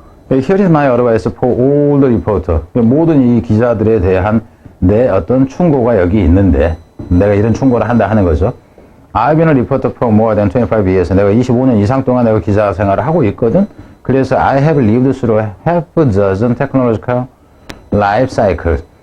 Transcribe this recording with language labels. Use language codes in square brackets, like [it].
[en] Here is my advice for all the reporter. [ko] 모든 이 기자들에 대한 내 어떤 충고가 여기 있는데 내가 이런 충고를 한다 하는 거죠. [en] I've been a reporter for more than 25 years. [ko] 내가 25년 이상 동안 내가 기자 생활을 하고 있거든. 그래서 [en] I have lived through half a dozen technological life cycles.